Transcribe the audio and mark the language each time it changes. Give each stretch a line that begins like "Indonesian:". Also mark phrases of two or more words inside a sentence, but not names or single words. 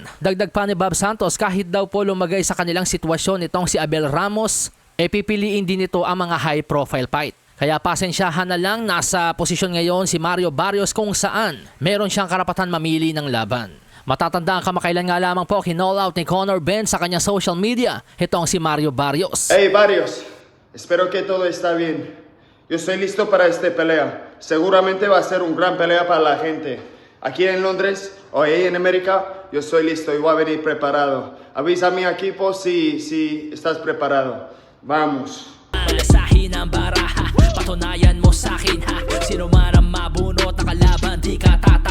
Filipino: Dagdag pa ni Bob Santos, kahit daw po lumagay sa kanilang sitwasyon itong si Abel Ramos, pipiliin din ito ang mga
English: high profile fight.
Filipino: Kaya pasensyahan na lang, nasa posisyon ngayon si Mario Barrios kung saan meron siyang karapatan mamili ng laban. Matatandaan kamakailan nga lamang po kinall out ni Conor Benn sa kanyang
English: social media
Filipino: itong si Mario Barrios.
Spanish: Hey Barrios, espero que todo está bien. Yo estoy listo para esta pelea. Seguramente va a ser un gran pelea para la gente. Aquí en Londres o ahí en América, yo estoy listo y voy a venir preparado. Avisa a mi equipo si estás preparado. Vamos.
Filipino: Palasahin ang baraha, patunayan mo sa akin ha. Sino man ang mabunot na kalaban, di ka